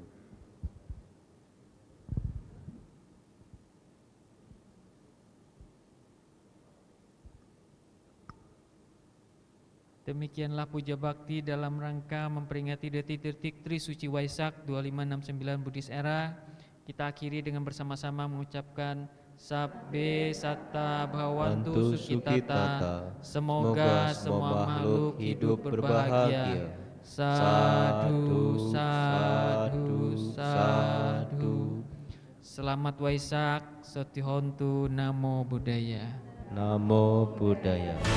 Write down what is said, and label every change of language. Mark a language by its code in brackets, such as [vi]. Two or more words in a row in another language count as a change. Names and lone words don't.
[id] Demikianlah puja bakti dalam rangka memperingati detik-detik Tri Suci Waisak 2569 Buddhis Era. Kita akhiri dengan bersama-sama mengucapkan [pi] Sabbe satta bhavantu sukhitata. [id] Semoga semua makhluk hidup berbahagia. [pi] Sadhu, sadhu, sadhu. [id] Selamat Waisak, [pi] Sotihontu, Namo Buddhaya. Namo Buddhaya.